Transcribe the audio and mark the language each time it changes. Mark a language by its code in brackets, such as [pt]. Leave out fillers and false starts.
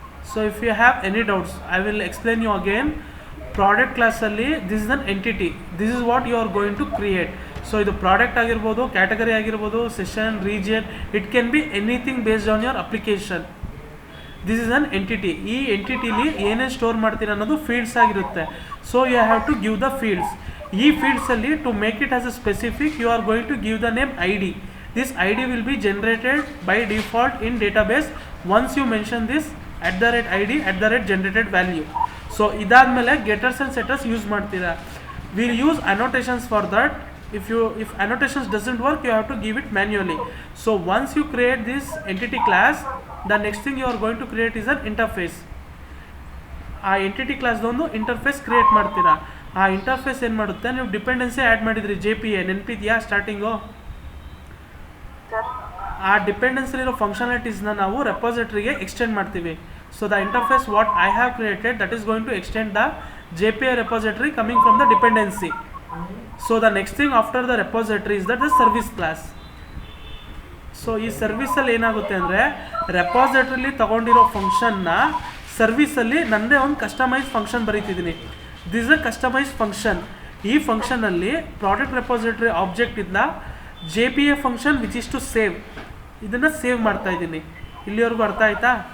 [en] So if you have any doubts, I will explain you again. Product class ಅಲ್ಲಿ this is an entity. This is what you are going to create. So [kn] ಇದು product ಆಗಿರ್ಬೋದು, category ಆಗಿರ್ಬೋದು, [en] Session, region, it can be anything based on your application. This is an entity. [kn] ಈ ಎಂಟಿಟಿಲಿ ಏನೇನು store ಮಾಡ್ತೀರ ಅನ್ನೋದು fields ಆಗಿರುತ್ತೆ. [en] So you have to give the fields. ಈ ಫೀಲ್ಡ್ಸಲ್ಲಿ to make it as a specific you are going to give the name I D. This I D will be generated by default in database once you mention this @ID @generated value. [kn] So ಇದಾದಮೇಲೆ ಗೆಟರ್ಸ್ and setters use ಮಾಡ್ತೀರಾ. [en] Will use annotations for that. If annotations doesn't work, you have to give it manually. So once you create this entity class, the next thing you are going to create is an interface. [kn] ಆ entity ಕ್ಲಾಸ್ದೊಂದು interface create ಮಾಡ್ತೀರಾ. ಆ interface ಏನು ಮಾಡುತ್ತೆ, ನೀವು dependency add ಮಾಡಿದ್ರಿ JPA, ನೆನಪಿದೆಯಾ starting? ಆ ಡಿಪೆಂಡೆನ್ಸಿಲಿರೋ ಫಂಕ್ಷನಾಲಿಟೀಸ್ನ ನಾವು ರೆಪಾಸಿಟರಿಗೆ ಎಕ್ಸ್ಟೆಂಡ್ ಮಾಡ್ತೀವಿ. [en] So the interface what I have created that is going to extend the JPA repository coming from the dependency. So the next thing after the repository is that the service class. [kn] So ಈ ಸರ್ವಿಸಲ್ಲಿ ಏನಾಗುತ್ತೆ ಅಂದರೆ, ರೆಪಾಸಿಟ್ರಿಲಿ ತೊಗೊಂಡಿರೋ ಫಂಕ್ಷನ್ನ ಸರ್ವಿಸಲ್ಲಿ ನನ್ನದೇ ಒಂದು customise function ಬರೀತಿದ್ದೀನಿ. [en] This a customise function. [kn] ಈ ಫಂಕ್ಷನಲ್ಲಿ product repository object ಇಂದ JPA function [en] which is to save, [kn] ಇದನ್ನು save ಮಾಡ್ತಾ ಇದ್ದೀನಿ. ಇಲ್ಲಿವರೆಗೂ ಅರ್ಥ ಆಯ್ತಾ?